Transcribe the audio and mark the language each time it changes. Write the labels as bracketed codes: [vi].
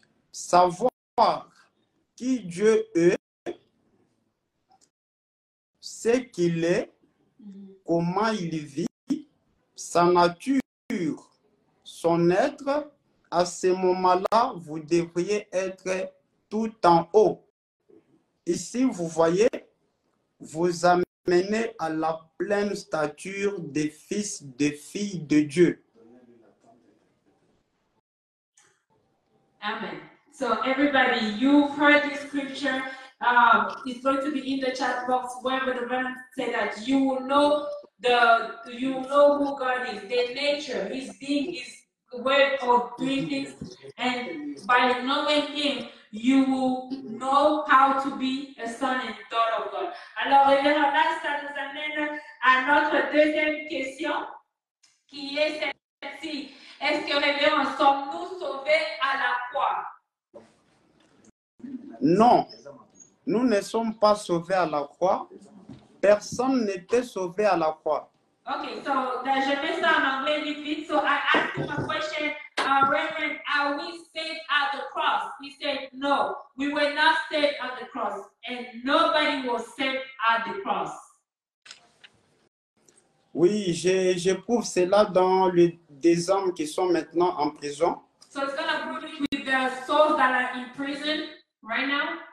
[fr] Savoir qui Dieu est, ce qu'il est, comment il vit, sa nature, son être, à ce moment-là, vous devriez être tout en haut. Ici, vous voyez, vous amenez à la pleine stature des fils, des filles de Dieu. Amen. [en] So everybody, you've heard this scripture. It's going to be in the chat box where the Reverend said that you will know who God is, the nature, His being, His way of doing things, and by knowing Him, you will know how to be a son and daughter of God. [fr] Alors, Révérend, là, ça nous amène à notre deuxième question, qui est celle-ci. Est-ce que, Révérend, sommes-nous sauvés à la croix? Non, nous ne sommes pas sauvés à la croix. Personne n'était sauvé à la croix. [en] Okay, so [fr] je mets ça en anglais vite vite. [en] So I asked him a question, Reverend, are we saved at the cross? He said, no, we were not saved at the cross, and nobody was saved at the cross. [fr] Oui, j'éprouve cela dans des hommes qui sont maintenant en prison. [en] So it's going to prove it with the souls that are in prison right now.